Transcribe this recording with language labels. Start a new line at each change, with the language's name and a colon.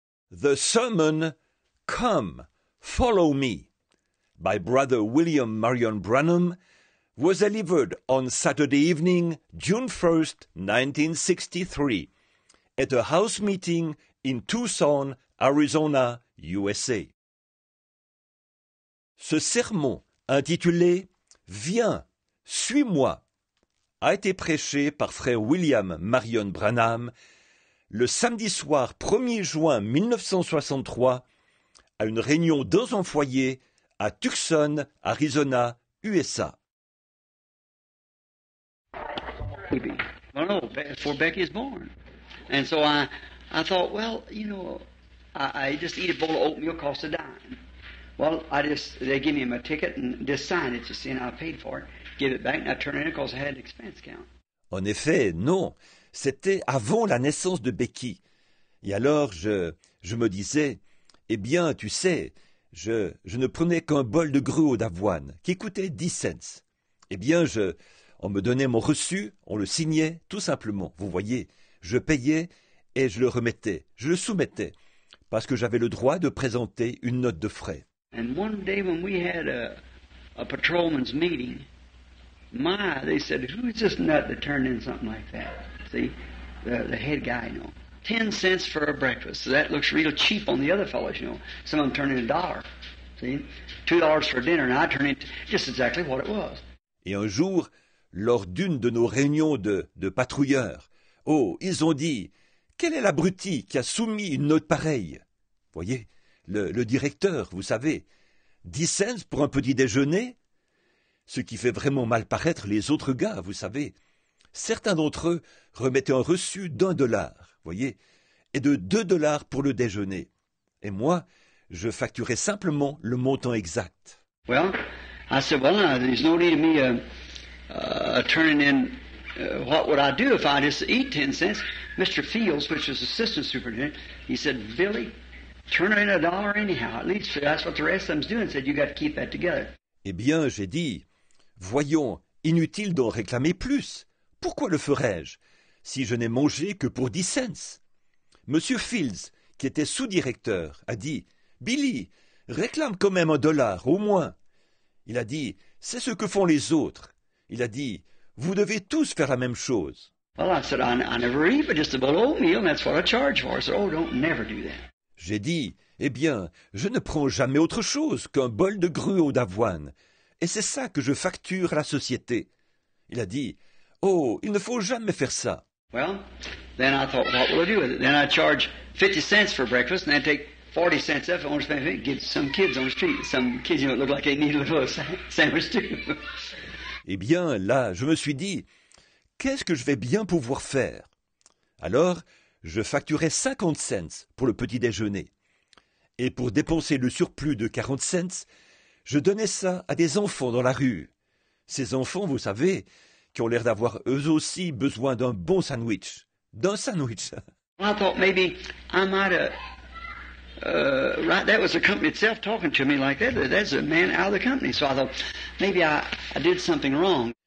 English: The sermon, Come, Follow Me, by Brother William Marion Branham, was delivered on Saturday evening, June 1st, 1963, at a house meeting in Tucson, Arizona, USA.
French: Ce sermon, intitulé « Viens, suis-moi », a été prêché par frère William Marion Branham le samedi soir 1er juin 1963 à une réunion dans un foyer à Tucson, Arizona, USA.
English: Well, no, before Becky was born. And so I thought, well, I just eat a bowl of oatmeal, cost a dime. Well, they give me my ticket and just sign it, you see, and I paid for it. Give it back, and I turn it in because I had an expense count.
French: En effet, non, c'était avant la naissance de Becky. Et alors, je me disais, eh bien, tu sais, je ne prenais qu'un bol de gruau d'avoine, qui coûtait 10 cents. Eh bien, on me donnait mon reçu, on le signait, tout simplement. Vous voyez, je payais et je le remettais, je le soumettais, parce que j'avais le droit de présenter une note de frais.
English: And one day when we had a patrolman's meeting, they said, who's this nut that turned in something like that? See, the head guy, 10 cents for a breakfast. So that looks real cheap on the other fellows, Some of them turn in $1. See, $2 for dinner, and I turn in just exactly what it was.
French: Et un jour, lors d'une de nos réunions de patrouilleurs, ils ont dit, quel est l'abruti qui a soumis une note pareille? Voyez, le directeur, vous savez, 10 cents pour un petit déjeuner? Ce qui fait vraiment mal paraître les autres gars, vous savez. Certains d'entre eux remettaient un reçu d'$1, voyez, et de $2 pour le déjeuner. Et moi, je facturais simplement le montant exact.
English: Well, I said, there's no need of me turning in. What would I do if I just eat 10 cents? Mr. Fields, which was assistant superintendent, he said, Billy, turn in $1 anyhow. At least that's what the rest of them's doing. Said, you got to keep that together.
French: Eh bien, j'ai dit, voyons, inutile d'en réclamer plus. Pourquoi le ferais-je, si je n'ai mangé que pour 10 cents? Monsieur Fields, qui était sous-directeur, a dit, Billy, réclame quand même $1, au moins. Il a dit, c'est ce que font les autres. Il a dit, vous devez tous faire la même chose.
English: Well, I said, I never eat but just a bowl of oatmeal, and that's what I charge for. I said, don't never do that.
French: J'ai dit, eh bien, je ne prends jamais autre chose qu'un bol de gruau d'avoine. Et c'est ça que je facture à la société. Il a dit, il ne faut jamais faire ça.
English: Well, then I thought, what will I do with it? Then I charge 50 cents for breakfast, and then take 40 cents off. I want to spend it, get some kids on the street. Some kids, look like they need a little sandwich too.
French: Eh bien, là, je me suis dit, qu'est-ce que je vais bien pouvoir faire? Alors, je facturais 50 cents pour le petit déjeuner. Et pour dépenser le surplus de 40 cents, je donnais ça à des enfants dans la rue. Ces enfants, vous savez, qui ont l'air d'avoir eux aussi besoin d'un bon sandwich. D'un sandwich.
English: I thought maybe I might have... that was the company itself talking to me like that. That's a man out of the company. So I thought, maybe I did something wrong.